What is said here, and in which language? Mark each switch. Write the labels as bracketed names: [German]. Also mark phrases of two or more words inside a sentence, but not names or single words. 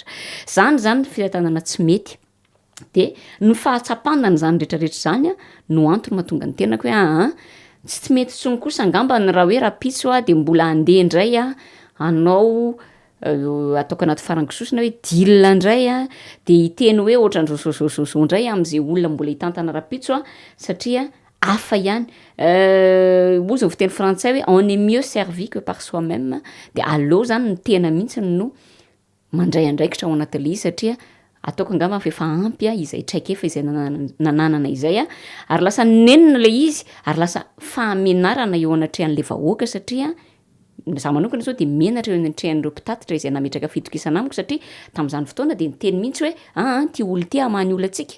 [Malagasy] Zany fitantanana tsy mety. De ny fahatsapana n'izany rehetrarehetra zany no antony mahatonga ny tenako hoe tsy mety tsony kosa angamba ny raha hoe rapitso de mbola andeha indray anao ataoko anaty farangisosina hoe dila indray de hiteny hoe ohatran'zao indray am'izay olona mbola hitantana rapitso satria hafa ihany. Moa zao fiteny frantsay hoe [French] on est mieux servi que par soi-même, [Malagasy] de aleo zany ny tena mihitsy no mandray andraikitra ao anatin'le izy satria ataoko angamba fa efa ampy izay traikefa izay nananana izay ary lasa nenina le izy ary lasa fahamenarana eo anatrehan'le vahoaka satria za manokana zao de menatra eo anatrehan'ireo mpitatitra izay nametraka fitokisana amiko satria tamin'izany fotoana de niteny mihitsy hoe ty olo ty amany olo atsika.